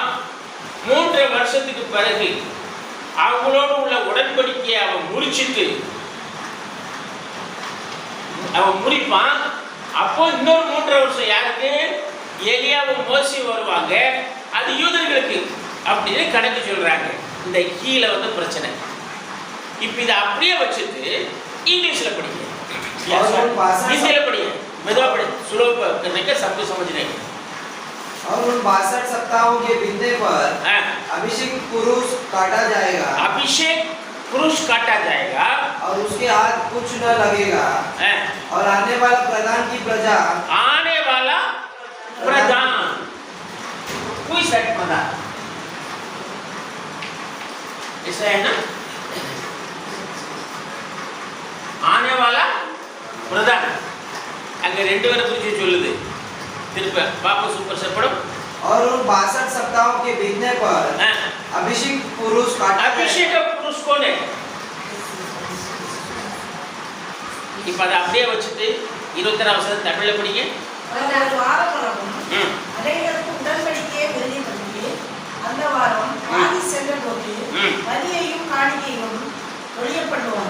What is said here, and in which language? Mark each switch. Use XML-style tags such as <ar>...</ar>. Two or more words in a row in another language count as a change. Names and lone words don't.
<ta>3 வருஷத்துக்கு பிறகு அவங்களோடு உள்ள உடன்படிக்கையை அவன் முடிப்பான். அப்போ இன்னொரு 3 வருஷம் யாருக்கு? எலியாவும் மோசி வருவாங்க. அது யூதர்களுக்கு அப்படின்னு கணக்கு சொல்றாங்க. இந்த கீழே வந்து பிரச்சனை. இப்போ இதை அப்படியே வச்சுட்டு இங்கிலீஷ்ல படிங்க,</ta> <hi>हिंदी पढ़िए, मेरा पढ़िए, स्लो करने के सबको समझ रहे हैं। और उन 62 सप्ताहों के बीतने पर अभिषेक पुरुष काटा जाएगा। अभिषेक पुरुष काटा जाएगा और उसके हाथ कुछ न लगेगा। और आने वाला प्रधान की प्रजा, आने वाला प्रधान, कोई सेट प्रधान ऐसा है ना, आने वाला प्रधान अगर</hi> <ta>2 பேரை குறித்து சொல்லுது.</ta> <hi>திருப்ப वापस ऊपर से पढ़ो. और उन 62 सप्ताहों के बीतने पर अभिषेक पुरुष काटा जाएगा। अभिषेक पुरुष कौन है?</hi> <ta>இப்போ அதை அப்படியே வச்சுட்டு 21 வசனம் தமிழ்ல படிங்க. அந்த வாரம் அனைவருக்கும் உடன்படிக்கையை வெளிப்படுத்தி அந்த வாரம் ஆதி சென்ற போது பலியையும் காணிக்கையும் ஒழியப்படுவார்.</ta>